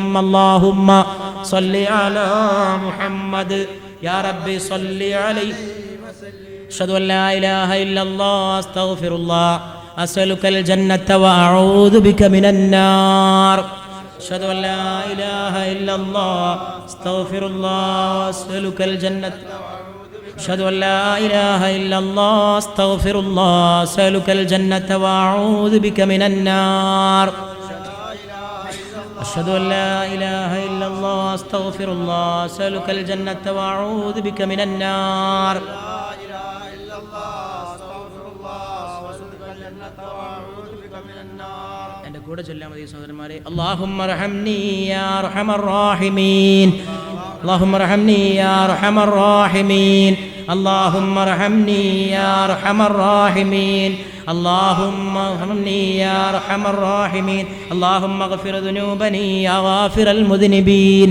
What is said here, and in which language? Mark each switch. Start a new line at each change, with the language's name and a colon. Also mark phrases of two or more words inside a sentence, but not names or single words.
Arabic: اللهم صل على محمد يا ربي صل عليه أشهد أن لا إله إلا الله أستغفر الله أسألك الجنة وأعوذ بك من النار. أشهد أن لا إله إلا الله أستغفر الله أسألك الجنة أشهد أن لا إله إلا الله أستغفر الله أسألك الجنة وأعوذ بك من النار. أشهد أن لا إله إلا الله أستغفر الله أسألك الجنة وأعوذ بك من النار.
Malayalam: എൻ്റെ കൂടെ ചൊല്ലാൻ മതി സഹോദരന്മാരെ.
Arabic: اللهم ارحمني يا أرحم الراحمين. اللهم ارحمني يا أرحم الراحمين. اللهم ارحمني يا أرحم الراحمين. اللهم ارحمني يا أرحم الراحمين. اللهم اغفر ذنوبني يا غافر المذنبين.